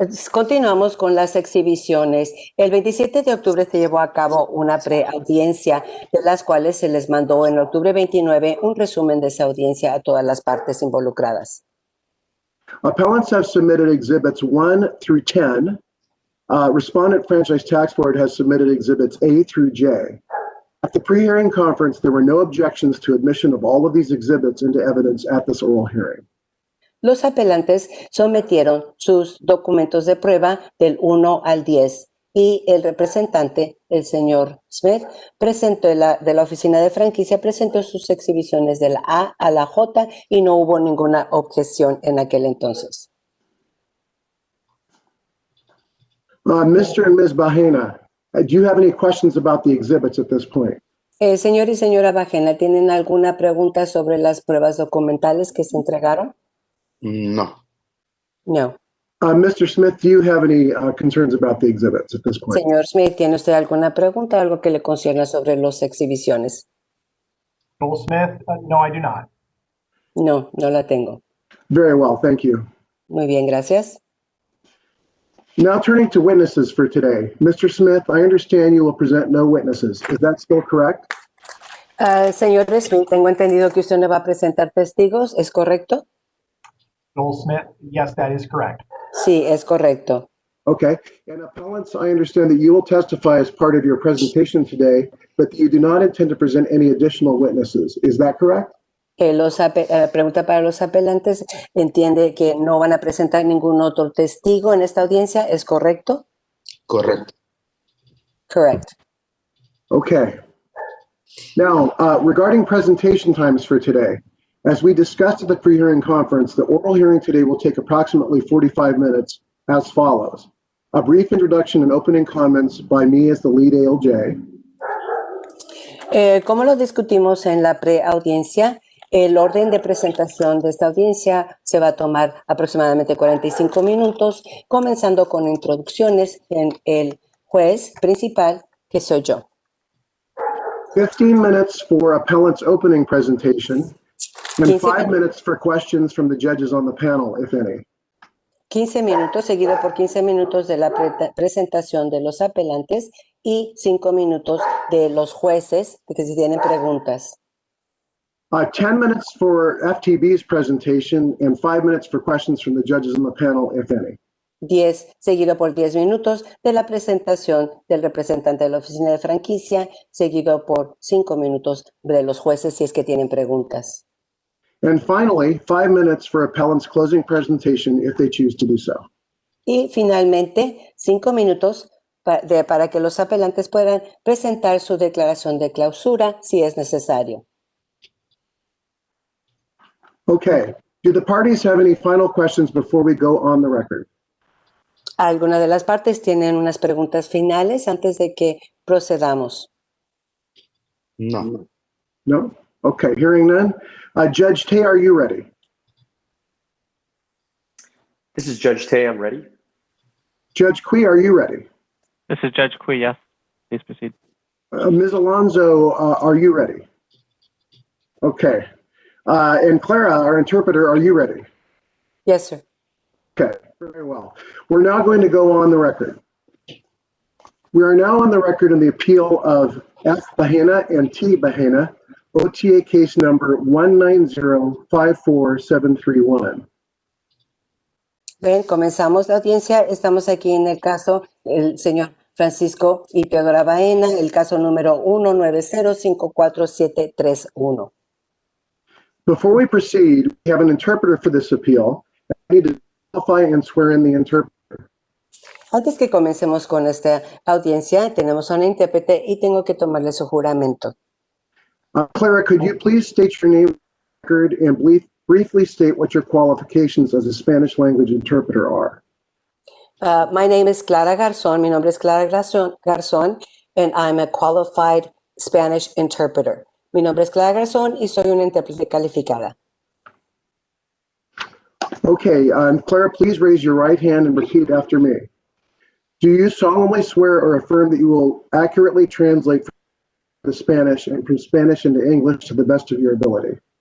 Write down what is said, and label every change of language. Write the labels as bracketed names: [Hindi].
[Spanish] Continuamos con las exhibiciones. El 27 de octubre se llevó a cabo una preaudiencia, de las cuales se les mandó en octubre 29 un resumen de esa audiencia a todas las partes involucradas. [English] Appellants have submitted exhibits 1 through 10. Respondent Franchise Tax Board has submitted exhibits A through J. At the pre-hearing conference, there were no objections to admission of all of these exhibits into evidence at this oral hearing. [Spanish] Los apelantes sometieron sus documentos de prueba del 1 al 10 y el representante, el señor Smith, de la oficina de franquicia, presentó sus exhibiciones de la A a la J y no hubo ninguna objeción en aquel entonces. [English] Mr. and Ms. Bahena, do you have any questions about the exhibits at this point? [Spanish] Señor y señora Bahena, ¿tienen alguna pregunta sobre las pruebas documentales que se entregaron? No. No. [English] Mr. Smith, do you have any concerns about the exhibits at this point? [Spanish] Señor Smith, ¿tiene usted alguna pregunta, algo que le concierne sobre las exhibiciones? [English] Joel Smith, no, I do not. [Spanish] No, no la tengo. [English] Very well, thank you. [Spanish] Muy bien, gracias. [English] Now turning to witnesses for today. Mr. Smith, I understand you will present no witnesses. Is that still correct? [Spanish] Señor Smith, tengo entendido que usted no va a presentar testigos, ¿es correcto? [English] Joel Smith, yes, that is correct. [Spanish] Sí, es correcto. [English] Okay. And appellants, I understand that you will testify as part of your presentation today, but that you do not intend to present any additional witnesses. Is that correct? [Spanish] Pregunta para los apelantes. ¿Entiende que no van a presentar ningún otro testigo en esta audiencia? ¿Es correcto? Correcto. [English] Correct. Okay. Now, regarding presentation times for today, as we discussed at the pre-hearing conference, the oral hearing today will take approximately 45 minutes as follows. A brief introduction and opening comments by me as the lead ALJ. [Spanish] Como lo discutimos en la preaudiencia, el orden de presentación de esta audiencia se va a tomar aproximadamente 45 minutos, comenzando con introducciones en el juez principal, que soy yo. [English] 15 minutes for appellant's opening presentation, and 5 minutes for questions from the judges on the panel, if any. [Spanish] 15 minutos, seguido por 15 minutos de la presentación de los apelantes y 5 minutos de los jueces, que si tienen preguntas. [English] 10 minutes for FTB's presentation and 5 minutes for questions from the judges on the panel, if any. [Spanish] 10, seguido por 10 minutos de la presentación del representante de la oficina de franquicia, seguido por 5 minutos de los jueces si es que tienen preguntas. [English] And finally, 5 minutes for appellant's closing presentation if they choose to do so. [Spanish] Y finalmente, 5 minutos para que los apelantes puedan presentar su declaración de clausura si es necesario. [English] Okay. Do the parties have any final questions before we go on the record? [Spanish] ¿Alguna de las partes tienen unas preguntas finales antes de que procedamos? No. [English] No? Okay, hearing none. Judge Tay, are you ready? This is Judge Tay. I'm ready. Judge Quee, are you ready? This is Judge Kui, yes. Please proceed. Ms. Alonzo, are you ready? Okay. And Clara, our interpreter, are you ready? Yes, sir. Okay, very well. We're now going to go on the record. We are now on the record in the appeal of F. Bahena and T. Bahena, OTA case number 190-54731. [Spanish] Bien, comenzamos la audiencia. Estamos aquí en el caso del señor Francisco y Teodora Bahena, el caso número 190-54731. [English] Before we proceed, we have an interpreter for this appeal. I need to qualify and swear in the interpreter. [Spanish] Antes que comencemos con esta audiencia, tenemos a un intérprete y tengo que tomarle su juramento. [English] Clara, could you please state your name record and briefly state what your qualifications as a Spanish language interpreter are? My name is Clara Garzón. [Spanish] Mi nombre es Clara Garzón, [English] and I'm a qualified Spanish interpreter. [Spanish] Mi nombre es Clara Garzón y soy una intérprete calificada. [English] Okay, Clara, please raise your right hand and repeat after me. Do you solemnly swear or affirm that you will accurately translate from the Spanish and from Spanish into English to the best of your ability?